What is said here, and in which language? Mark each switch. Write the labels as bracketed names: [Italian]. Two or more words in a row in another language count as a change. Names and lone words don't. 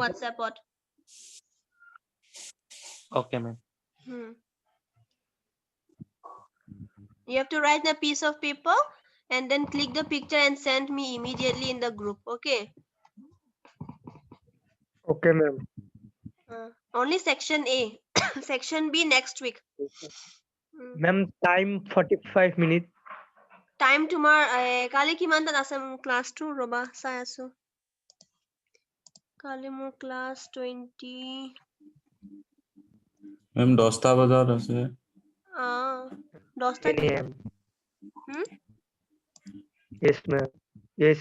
[Assamese] WhatsAppত. [English] Okay, ma'am. You have to write a piece of paper and then click the picture and send me immediately in the group. Okay? Okay, ma'am. Only section A. Section B next week. Ma'am, time 45 minutes. [Assamese] Time তোমাৰ কালি কিমান তাত আছে ক্লাছটো ৰবা চাই আছো। কালি মোৰ ক্লাছ 20 মেম 10টা বজাত আছে। 10টা 10 [English] a.m. Yes, ma'am. Yes.